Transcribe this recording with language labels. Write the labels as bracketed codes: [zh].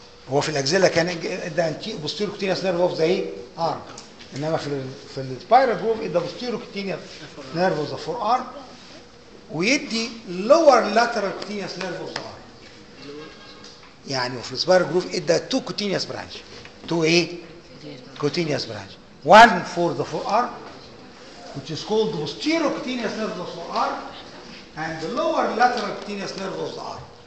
[ar] هو في الاكزيلا كان ادى [en] posterior cutaneous nerve of the [ar] ايه؟ arm. انما في السبايرال جروف ادى [en] posterior cutaneous nerve of the forearm ويدي lower lateral cutaneous nerve of the arm. [ar] يعني في السبايرال جروف ادى [en] two cutaneous branch. two ايه؟ cutaneous branch. One for the forearm, which is called the posterior cutaneous nerve of the forearm, and the lower lateral cutaneous nerve of the arm.